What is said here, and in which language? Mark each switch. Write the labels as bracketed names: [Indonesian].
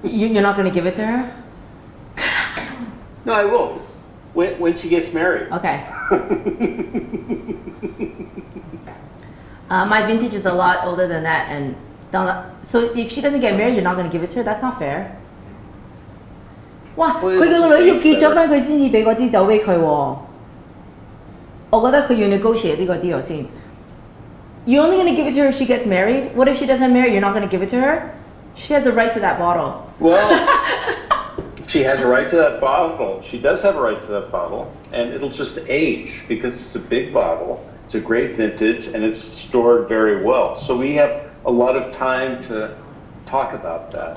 [English] You're not going to give it to her? No, I will. When she gets married. Okay. My vintage is a lot older than that, and still not, so if she doesn't get married, you're not going to give it to her? That's not fair. 哇！ [Cantonese] 佢個女要結咗婚，佢先至俾嗰支酒俾佢喎。我覺得佢要 negotiate 呢個 deal 先。 [English] You're only going to give it to her if she gets married? What if she doesn't marry? You're not going to give it to her? She has the right to that bottle. Well, she has a right to that bottle. She does have a right to that bottle, and it'll just age because it's a big bottle. It's a great vintage, and it's stored very well. So we have a lot of time to talk about that.